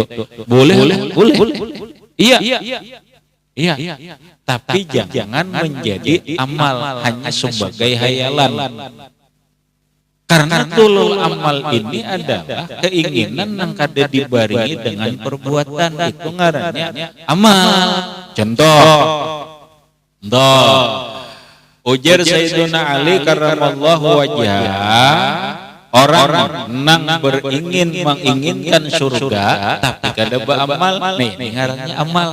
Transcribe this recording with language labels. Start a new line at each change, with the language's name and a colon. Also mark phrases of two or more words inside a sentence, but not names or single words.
Indonesian: Boleh. Iya. Tapi jangan menjadi amal hanya sebagai hayalan. Karena
Arabic: tulul amal
Indonesian: ini adalah keinginan yang kada dibarengi dengan perbuatan, itu ngarannya amal. Contoh, ujar Sayyiduna Ali
Arabic: karramallahu wajhah,
Indonesian: orang nang menginginkan surga tapi kada beramal, nih ngarannya amal.